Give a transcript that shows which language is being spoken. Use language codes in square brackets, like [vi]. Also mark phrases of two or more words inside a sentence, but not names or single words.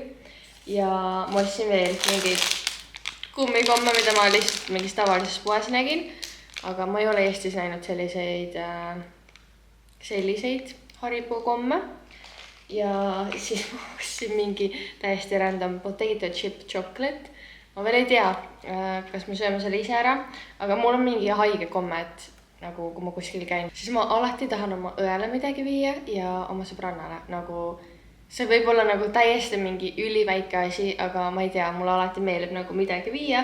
[et] Ja ma ostsin veel mingeid kummikomme, mida ma lihtsalt mingis tavalises poes nägin, aga ma ei ole Eestis näinud selliseid Haribo komme. Ja siis ma ostsin mingi täiesti [en] random potato chip chocolate. [et] Ma veel ei tea, kas me sööme selle ise ära, aga mul on mingi haige komme, et nagu kui ma kuskil käin, siis ma alati tahan oma õele midagi viia ja oma sõbrannale. Nagu see võib olla nagu täiesti mingi üliväike asi, aga ma ei tea, mulle alati meeldib nagu midagi viia.